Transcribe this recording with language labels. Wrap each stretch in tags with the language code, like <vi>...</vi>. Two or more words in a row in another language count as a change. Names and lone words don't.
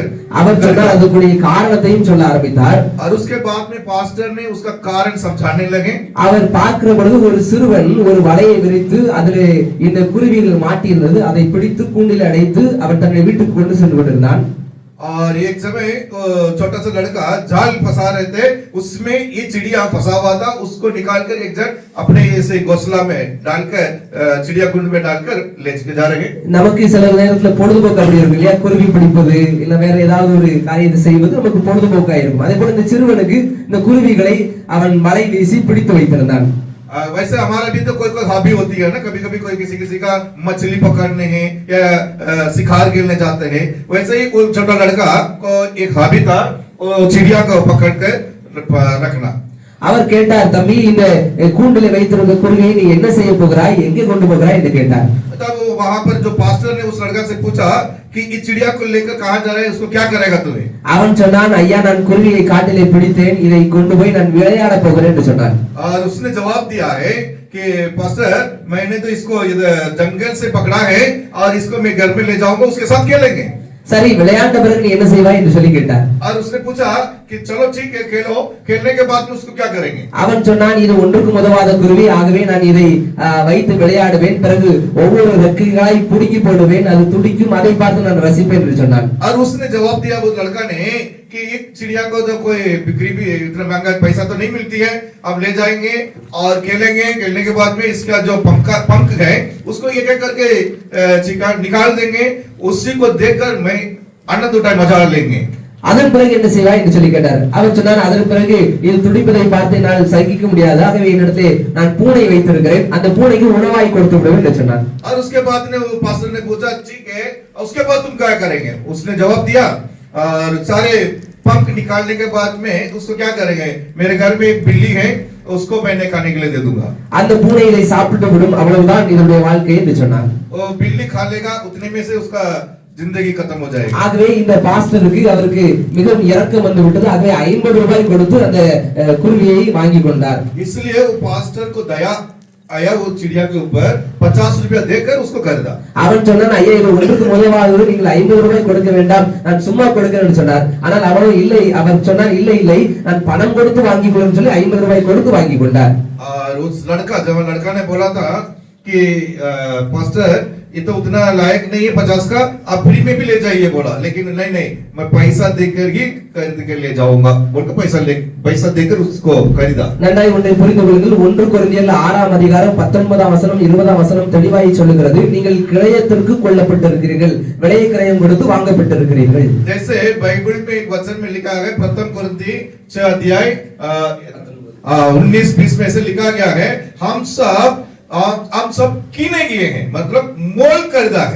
<ta>அவர் சொன்னார், அதுக்குரிய காரணத்தையும் சொல்ல ஆரம்பித்தார்.</ta> <hi>और उसके बाद में पास्टर ने उसका कारण समझाने लगे.</hi> <ta>அவர் பார்க்கிற பொழுது ஒரு சிறுவன் ஒரு வலையை விரித்து அதிலே இந்த குருவிகள் மாட்டி இருந்தது, அதை பிடித்து கூண்டில் அடைத்து அவர் தன்னுடைய வீட்டுக்கு கொண்டு சென்று கொண்டிருந்தான்.</ta> <hi>और एक समय छोटा सा लड़का जाल फंसा रहे थे, उसमें ये चिड़िया फंसा हुआ था, उसको निकालकर एक जन अपने ऐसे घोंसला में डालकर चिड़िया कुंड में डालकर ले जा रहे हैं।</hi> <ta>நமக்கு சில நேரத்துல பொழுதுபோக்கு அப்படி இருக்கும் இல்லையா, குருவி பிடிப்பது இல்ல வேற ஏதாவது ஒரு காரியத்தை செய்வது நமக்கு பொழுதுபோக்கா இருக்கும். அதே போல இந்த சிறுவனுக்கு இந்த குருவிகளை அவன் வலை வீசி பிடித்து வைத்திருந்தான்.</ta> <hi>वैसे हमारा भी तो कोई कोई हॉबी होती है ना, कभी कभी कोई किसी का मछली पकड़ने हैं या शिकार खेलने जाते हैं, वैसे ही कोई छोटा लड़का को एक हॉबी था चिड़िया को पकड़ कर रखना।</hi> <ta>அவர் கேட்டார், தம்பி இந்த கூண்டிலே வைத்திருந்த குருவியை நீ என்ன செய்ய போகிறாய், எங்கே கொண்டு போகிறாய் என்று கேட்டார்.</ta> <hi>तब वहां पर जो पास्टर ने उस लड़का से पूछा कि इस चिड़िया को लेकर कहां जा रहा है, उसको क्या करेगा तुम्हें?</hi> <ta>அவன் சொன்னான், ஐயா நான் குருவியை காட்டிலே பிடித்தேன், இதை கொண்டு போய் நான் விளையாட போகிறேன் என்று சொன்னான்.</ta> <hi>और उसने जवाब दिया है कि पास्टर मैंने तो इसको जंगल से पकड़ा है और इसको मैं घर में ले जाऊंगा, उसके साथ खेलेंगे।</hi> <ta>சரி விளையாண்ட பிறகு நீ என்ன செய்வாய் என்று சொல்லி கேட்டார்.</ta> <hi>और उसने पूछा कि चलो ठीक है खेलो, खेलने के बाद में उसको क्या करेंगे?</hi> <ta>அவன் சொன்னான், இது ஒன்றுக்கும் உதவாத குருவி, ஆகவே நான் இதை வைத்து விளையாடுவேன், பிறகு ஒவ்வொரு ரெக்கைகளாய் புடுங்கி போடுவேன், அது துடிக்கும், அதை பார்த்து நான் ரசிப்பேன் என்று சொன்னான்.</ta> <hi>और उसने जवाब दिया वो लड़का ने कि एक चिड़िया को तो कोई बिक्री भी इतना महंगा पैसा तो नहीं मिलती है, अब ले जाएंगे और खेलेंगे, खेलने के बाद में इसका जो पंख है उसको एक एक करके निकाल देंगे, उसी को देखकर मैं आनंद उठाए मजा लेंगे।</hi> <ta>அதன் பிறகு என்ன செய்வாய் என்று சொல்லி கேட்டார். அவன் சொன்னான், அதன் பிறகு இது துடிப்பதை பார்த்து நான் சகிக்க முடியாது, ஆகவே என்னிடத்திலே நான் பூனை வைத்திருக்கிறேன், அந்த பூனைக்கு உணவாய் கொடுத்து விடுவேன் என்று சொன்னான்.</ta> <hi>और उसके बाद ने वो पास्टर ने पूछा ठीक है उसके बाद तुम क्या करेंगे? उसने जवाब दिया और सारे पंख निकालने के बाद में उसको क्या करेंगे? मेरे घर में एक बिल्ली है, उसको मैंने खाने के लिए दे दूंगा।</hi> <ta>அந்த பூனை இதை சாப்பிட்டு விடும், அவ்வளவுதான் இதனுடைய வாழ்க்கை என்று சொன்னான்.</ta> <hi>वो बिल्ली खा लेगा, उतने में से उसका जिंदगी खत्म हो जाएगी।</hi> <ta>ஆகவே இந்த பாஸ்டருக்கு அவருக்கு மிகவும் இரக்கம் வந்து விட்டது, ஆகவே 50 ரூபாய் கொடுத்து அந்த குருவியை வாங்கி கொண்டார்.</ta> <hi>इसलिए वो पास्टर को दया आया, वो चिड़िया के ऊपर 50 रुपया देकर उसको खरीदा।</hi> <ta>அவன் சொன்னான், ஐயா இது ஒன்றுக்கு முதலாவது நீங்கள் 50 ரூபாய் கொடுக்க வேண்டாம், நான் சும்மா கொடுக்கிறேன்னு சொன்னார். ஆனால் அவனோ இல்லை, அவன் சொன்னான் இல்லை நான் பணம் கொடுத்து வாங்கி கொள்ளுன்னு சொல்லி 50 ரூபாய் கொடுத்து வாங்கி கொண்டார்.</ta> <hi>और उस जब लड़का ने बोला था कि पास्टर ये तो उतना लायक नहीं है 50 का, आप फ्री में भी ले जाइए बोला, लेकिन नहीं मैं पैसा देकर ही खरीद के ले जाऊंगा बोलकर पैसा देकर उसको खरीदा।</hi> <ta>நன்றாய் ஒன்றை புரிந்து கொள்ளுங்கள். 1 கொரிந்தியர் 6ஆம் அதிகாரம் 19ஆம் வசனம் 20ஆம் வசனம் தெளிவாய் சொல்லுகிறது, நீங்கள் கிரயத்திற்கு கொள்ளப்பட்டிருக்கிறீர்கள், விலை கிரயம் கொடுத்து வாங்கப்பட்டிருக்கிறீர்கள்.</ta> <hi>जैसे बाइबल में एक वचन में लिखा है, प्रथम कोरिन्थी 6 अध्याय 19-20 में से लिखा गया है, हम सब कीने गए हैं, मतलब मोल खरीदा है।</hi>